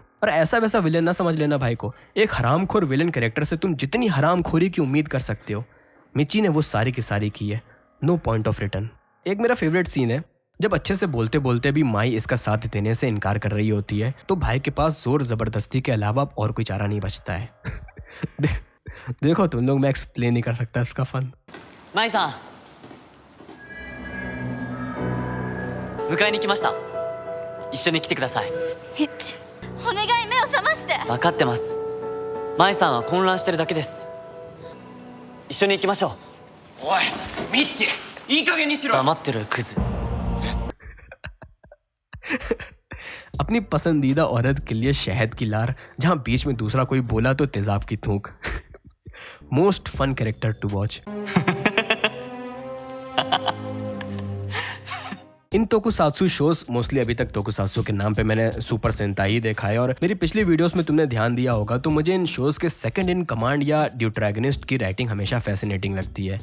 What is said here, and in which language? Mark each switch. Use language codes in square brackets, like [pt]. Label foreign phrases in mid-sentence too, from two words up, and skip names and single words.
[hi] और ऐसा वैसा विलेन ना समझ लेना भाई को। एक हरामखोर विलेन कैरेक्टर से तुम जितनी हरामखोरी की उम्मीद कर सकते हो, मिच्ची ने वो सारी की सारी की है। [en] no point of return. [hi] एक मेरा फेवरेट सीन है जब अच्छे से बोलते बोलते भी माई इसका साथ देने से इनकार कर रही होती है तो भाई के पास जोर जबरदस्ती के अलावा और कोई चारा नहीं बचता है। देखो तुम लोग, मैं एक्सप्लेन नहीं कर सकता इसका फन। [ja] माई सा 迎えに来ました。一緒に来てください。お願い、目を覚まして。分かってます。マイさんは混乱してるだけです。一緒に行きましょう。おい、ミッチ、いい加減にしろ。黙ってるクズ。 [hi] अपनी पसंदीदा औरत के लिए शहद की लार, जहां बीच में दूसरा कोई बोला तो तेजाब की थूक। [en] most fun character to watch. in tokusatsu shows mostly [hi] अभी तक टोकुसात्सु के नाम पे मैंने सुपर सेंताई देखा है और मेरी पिछली वीडियोस में तुमने ध्यान दिया होगा तो मुझे इन शोज के [en] second in command [hi] या ड्यूट्रैगनिस्ट की राइटिंग हमेशा फैसिनेटिंग लगती है।